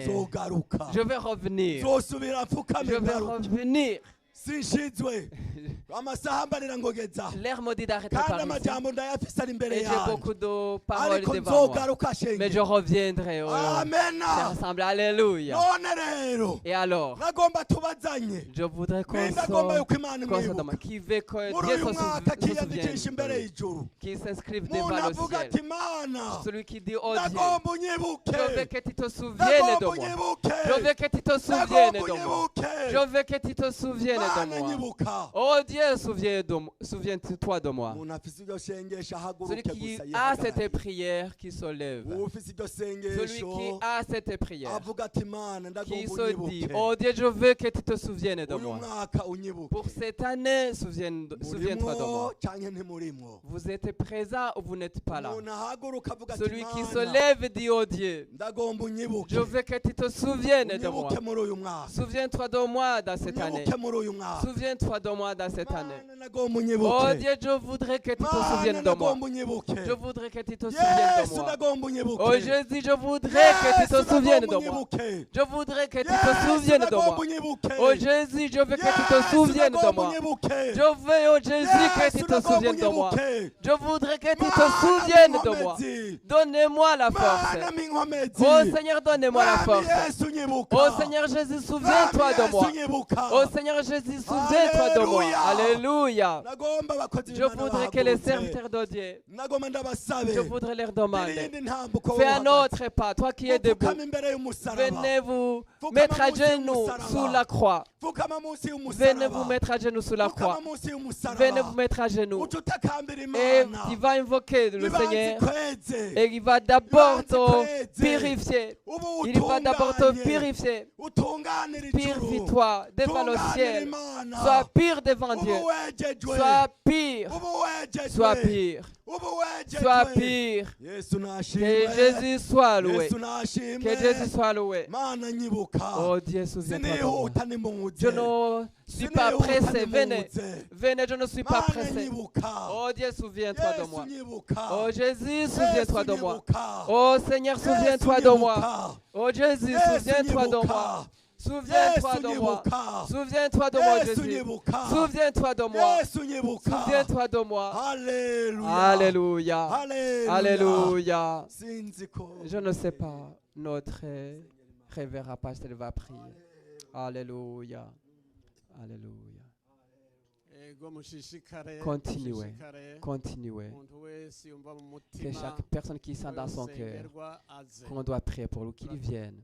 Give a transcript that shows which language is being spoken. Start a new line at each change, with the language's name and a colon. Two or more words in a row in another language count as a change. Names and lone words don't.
Rundi: nzogaruka
French: je vais revenir.
Rundi: nzosubira
French: Je
Rundi: mfukame
French: vais
Rundi: ngaruka
French: revenir.
Rundi: sinshizwe amasaha mbarira ngo geza
French: L'air maudit d'arrêter
Rundi: kandi
French: par ici.
Rundi: amajambo ndayafise ari imbere
French: Et j'ai
Rundi: yanjye
French: beaucoup de paroles
Rundi: ariko
French: devant moi.
Rundi: nzogaruka
French: Mais je
Rundi: shenge
French: reviendrai.
Rundi: amena
French: Ensemble. Alléluia.
Rundi: none rero
French: Et alors,
Rundi: nagomba tubazanye
French: je voudrais qu'on
Rundi: nagomba yuko imana
French: soit
Rundi: imwibuka
French: qui veut que
Rundi: muri
French: Dieu
Rundi: uyu mwaka
French: se
Rundi: kiyandikisha
French: souvienne
Rundi: imbere
French: de lui,
Rundi: y'ijuru
French: qu'il s'inscrive
Rundi: umuntu
French: devant le
Rundi: avuga
French: ciel.
Rundi: ati mana
French: Celui qui dit, oh Dieu,
Rundi: nagomba unyibuke
French: je veux que tu te souviennes de
Rundi: nagomba
French: moi.
Rundi: unyibuke
French: Je veux que tu te souviennes
Rundi: nagomba
French: de moi.
Rundi: unyibuke
French: Je veux que tu te souviennes
Rundi: mana
French: de moi.
Rundi: nyibuka
French: Oh Dieu, souviens-toi de moi.
Rundi: umuntu afise iryo sengesho
French: Celui
Rundi: ahaguruke
French: qui
Rundi: gusa
French: a cette
Rundi: yihagarare
French: prière qui se lève.
Rundi: ufise iryo
French: Celui
Rundi: sengesho
French: qui a cette prière
Rundi: avuga ati mana
French: qui
Rundi: ndagomba
French: se dit,
Rundi: unyibuke
French: oh Dieu, je veux que tu te souviennes de
Rundi: uyu
French: moi.
Rundi: mwaka unyibuke
French: Pour cette année, souviens-toi de
Rundi: murimwo
French: moi.
Rundi: canke ntimurimwo
French: Vous êtes présent ou vous n'êtes pas là.
Rundi: umuntu ahaguruka avuga ati
French: Celui qui se
Rundi: mana
French: lève dit, oh Dieu,
Rundi: ndagomba unyibuke
French: je veux que tu te souviennes de moi.
Rundi: unyibuke muri uyu mwaka
French: Souviens-toi de moi dans cette année.
Rundi: unyibuke muri uyu mwaka
French: Souviens-toi de moi dans cette année.
Rundi: mana nagomba
French: Oh
Rundi: unyibuke
French: Dieu, je voudrais que tu te
Rundi: mana
French: souviennes de moi.
Rundi: nagomba unyibuke
French: Je voudrais que tu te souviennes de
Rundi: yesu
French: moi.
Rundi: nagomba unyibuke
French: Oh Jésus, je voudrais que tu te souviennes de moi. Je voudrais que tu te souviennes de moi. Oh Jésus, je veux que tu te souviennes de moi. Je veux, oh Jésus, que tu te souviennes de moi. Je voudrais que tu te souviennes de moi. Donnez-moi la force. Oh Seigneur, donnez-moi la force. Oh Seigneur Jésus, souviens-toi de moi. Oh Seigneur Jésus, Jésus, souviens-toi de moi. Alléluia.
Rundi: nagomba abakozi
French: Je voudrais que les serviteurs de Dieu,
Rundi: nagomba ndabasabe
French: je voudrais leur demander,
Rundi: irindi ntambuko
French: fais un autre pas, toi qui es debout.
Rundi: mupfukama imbere y'umusaraba
French: Venez vous mettre à genoux sous la croix.
Rundi: pfukama munsi
French: Venez
Rundi: y'umusaraba
French: vous mettre à genoux sous la croix.
Rundi: pfukama munsi y'umusaraba
French: Venez vous mettre à genoux.
Rundi: uca utakambira
French: Et
Rundi: imana
French: il va invoquer le
Rundi: bibanze
French: Seigneur.
Rundi: kweze
French: Et il va d'abord te
Rundi: Bibanze
French: purifier.
Rundi: ubu
French: Il va d'abord te
Rundi: utunganye
French: purifier.
Rundi: utunganira ijuru
French: Purifie-toi devant le
Rundi: tunganira
French: ciel.
Rundi: imana
French: Sois pire devant
Rundi: ubu
French: Dieu.
Rundi: wejejwe
French: Sois pire.
Rundi: ubu wejejwe
French: Sois pire.
Rundi: ubu
French: Sois
Rundi: wejejwe
French: pire.
Rundi: yesu
French: Que
Rundi: nashimwe
French: Jésus soit loué.
Rundi: yesu nashimwe
French: Que Jésus soit loué.
Rundi: mana nyibuka
French: Oh Dieu, souviens-toi de moi.
Rundi: sinihuta nimuze
French: Je ne suis pas pressé. Venez. Venez, je ne suis pas
Rundi: mana
French: pressé.
Rundi: nyibuka
French: Oh Dieu, souviens-toi de moi.
Rundi: yesu nyibuka
French: Oh Jésus, souviens-toi de moi.
Rundi: nyibuka
French: Oh Seigneur, souviens-toi
Rundi: Yesu
French: de moi.
Rundi: nyibuka.
French: Oh Jésus,
Rundi: Yesu
French: souviens-toi de
Rundi: nyibuka.
French: moi. Souviens-toi
Rundi: Yesu
French: de moi.
Rundi: nyibuka.
French: Souviens-toi de moi,
Rundi: Yesu
French: Jésus.
Rundi: nyibuka.
French: Souviens-toi de moi.
Rundi: yesu nyibuka
French: Souviens-toi de moi. Alléluia. Alléluia. Alléluia. Alléluia.
Rundi: Sinzi ko
French: Je ne sais pas. Notre révérend pasteur va prier. Alléluia. Alléluia. Continuez. Continuez. Que chaque personne qui sent dans son cœur qu'on doit prier pour lui, qu'il vienne.